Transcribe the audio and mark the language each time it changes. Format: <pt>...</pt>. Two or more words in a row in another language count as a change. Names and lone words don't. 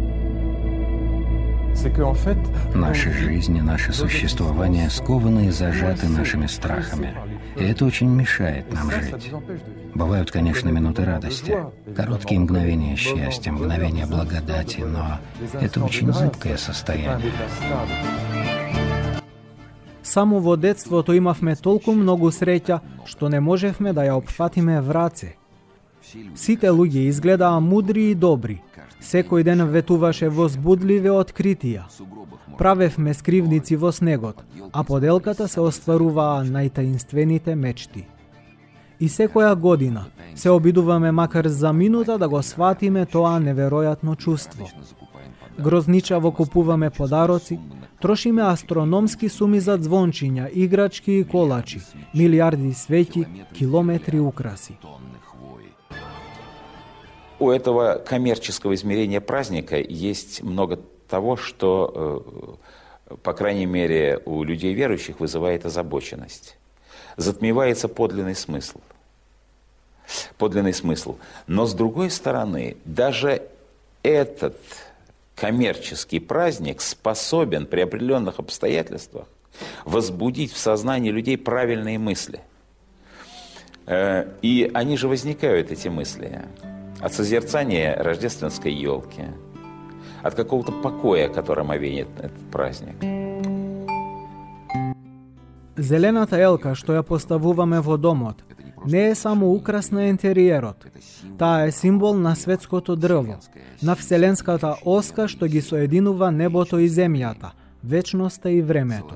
<ru>Наши жизни, наше существование скованы и зажаты нашими страхами. И это очень мешает нам жить. Бывают, конечно, минуты радости, короткие мгновения счастья, мгновения благодати, но это очень зыбкое состояние.</ru> <mk>Само во детството имавме толку многу среќа, што не можевме да ја опфатиме в раце. Сите луѓе изгледаа мудри и добри. Секој ден ветуваше возбудливи откритија. Правевме скривници во снегот, а поделката се остваруваа најтаинствените мечти. И секоја година се обидуваме макар за минута да го сватиме тоа неверојатно чувство. Грозничаво купуваме подароци, трошиме астрономски суми за звончиња, играчки и колачи, милиарди свеќи, километри украси.</mk> <ru>У этого коммерческого измерения праздника есть много того, что, по крайней мере, у людей верующих вызывает озабоченность. Затмевается подлинный смысл. Подлинный смысл. Но, с другой стороны, даже этот коммерческий праздник способен при определенных обстоятельствах возбудить в сознании людей правильные мысли. И они же возникают, эти мысли, от созерцания рождественской елки, от какого-то покоя, которым овеян этот праздник.</ru> <mk>Зелената елка што ја поставуваме во домот не е само украс на интериерот. Таа е символ на светското дрво, на вселенската оска што ги соединува небото и земјата, вечноста и времето.</mk>